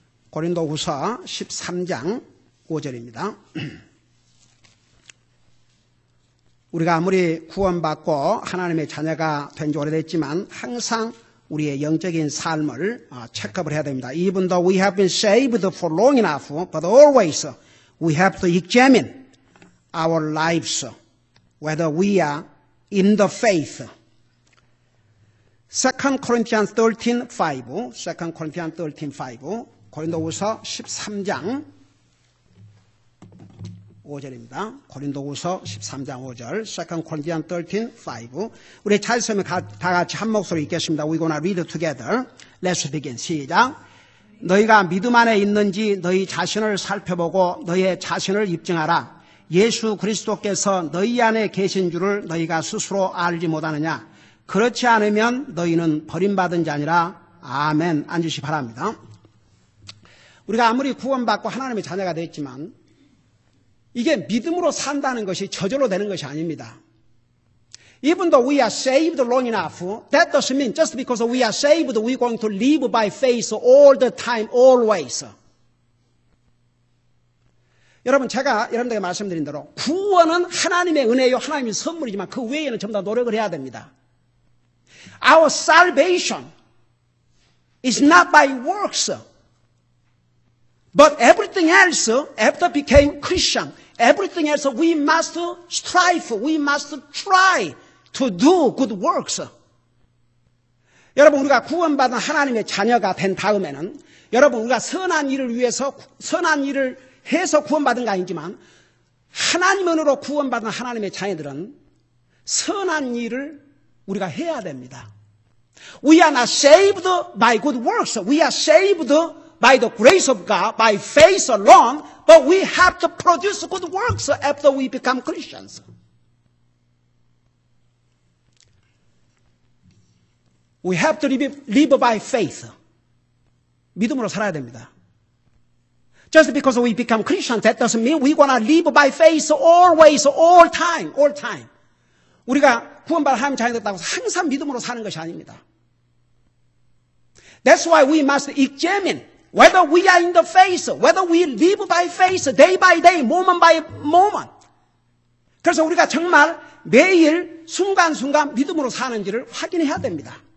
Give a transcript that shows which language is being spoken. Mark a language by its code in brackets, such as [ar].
[ko] 고린도후서 13장 5절입니다. 우리가 아무리 구원받고 하나님의 자녀가 된 지 오래됐지만 항상 우리의 영적인 삶을 체크업을 해야 됩니다. [en] Even though we have been saved for long enough, but always we have to examine our lives, whether we are in the faith. 2 Corinthians 13:5, 2 Corinthians 13:5, [ko] 고린도후서 13장 5절입니다. 고린도후서 13장 5절, [en] 2 Corinthians 13:5. [ko] 우리 잘 쓰면 다 같이 한 목소리 읽겠습니다. [en] We're gonna read together. Let's begin. [ko] 시작. 너희가 믿음 안에 있는지 너희 자신을 살펴보고 너희의 자신을 입증하라. 예수 그리스도께서 너희 안에 계신 줄을 너희가 스스로 알지 못하느냐. 그렇지 않으면 너희는 버림받은 자니라. 아멘. 앉으시 바랍니다. 우리가 아무리 구원받고 하나님의 자녀가 됐지만 이게 믿음으로 산다는 것이 저절로 되는 것이 아닙니다. [en] Even though we are saved long enough, that doesn't mean just because we are saved, we're going to live by faith all the time, always. [ko] 여러분, 제가 여러분들에게 말씀드린 대로 구원은 하나님의 은혜요, 하나님의 선물이지만 그 외에는 전부 다 노력을 해야 됩니다. [en] Our salvation is not by works. But everything else, after became Christian, everything else we must strive, we must try to do good works. [ko] 여러분, 우리가 구원받은 하나님의 자녀가 된 다음에는 여러분, 우리가 선한 일을 위해서 선한 일을 해서 구원받은 거 아니지만 하나님 은혜로 구원받은 하나님의 자녀들은 선한 일을 우리가 해야 됩니다. [en] We are not saved by good works. We are saved by the grace of God, by faith alone, but we have to produce good works after we become Christians. We have to live by faith. [ko] 믿음으로 살아야 됩니다. [en] Just because we become Christians, that doesn't mean we're going to live by faith always, all time, all time. [ko] 우리가 구원받은 하나님 자녀 됐다고 항상 믿음으로 사는 것이 아닙니다. [en] That's why we must examine whether we are in the faith, whether we live by faith, day by day, moment by moment. [ko] 그래서 우리가 정말 매일 순간순간 믿음으로 사는지를 확인해야 됩니다.